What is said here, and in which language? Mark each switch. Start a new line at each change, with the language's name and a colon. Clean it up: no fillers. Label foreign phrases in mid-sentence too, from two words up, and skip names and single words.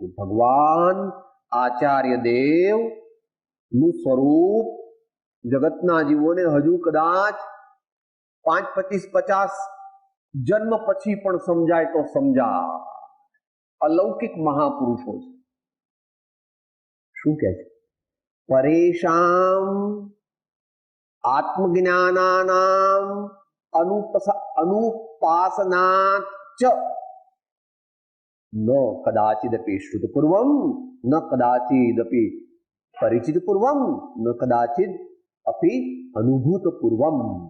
Gujarati: ભગવાન આચાર્ય દેવ નું સ્વરૂપ જગતના જીવોને હજુ કદાચ 5, 25, 50 જન્મ પછી પણ સમજાય તો સમજાય. અલૌકિક મહાપુરુષો છે. શું કહે છે?
Sanskrit: પરેશાન आत्मज्ञानानाम अनुपासनाच न कदाचिदपि श्रुतपूर्वम न कदाचिदपि परिचितपूर्वम न कदाचिद अपि अनुभूतपूर्वम।